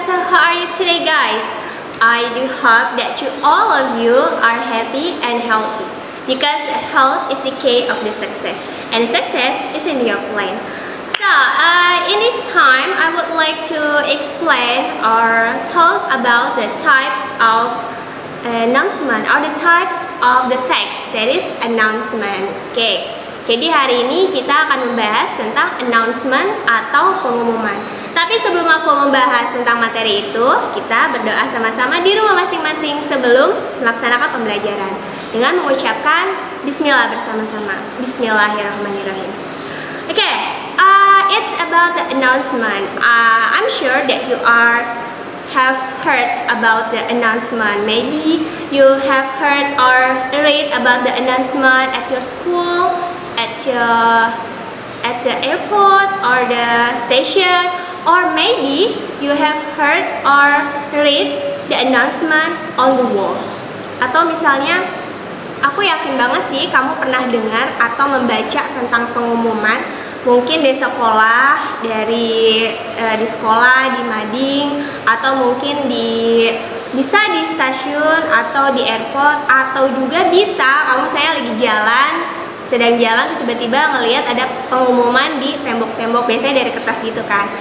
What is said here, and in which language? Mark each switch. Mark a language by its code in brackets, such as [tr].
[en] So how are you today, guys? I do hope that all of you are happy and healthy because health is the key of the success and success is in your plan. So in this time, I would like to explain or talk about the types of announcement or the types of the text that is announcement. Okay. [id] Jadi hari ini kita akan membahas tentang announcement atau pengumuman. Tapi sebelum aku membahas tentang materi itu, kita berdoa sama-sama di rumah masing-masing sebelum melaksanakan pembelajaran dengan mengucapkan Bismillah bersama-sama. [ar] Bismillahirrahmanirrahim. [en] Okay, it's about the announcement. I'm sure that you have heard about the announcement. Maybe you have heard or read about the announcement at your school, at the airport or the station, or maybe you have heard or read the announcement on the wall. [id] Atau misalnya, aku yakin banget sih kamu pernah dengar atau membaca tentang pengumuman. Mungkin di sekolah, di sekolah, di mading, atau mungkin bisa di stasiun atau di airport, atau juga bisa kamu saya lagi sedang jalan terus tiba-tiba ngelihat ada pengumuman di tembok-tembok, biasanya dari kertas gitu kan.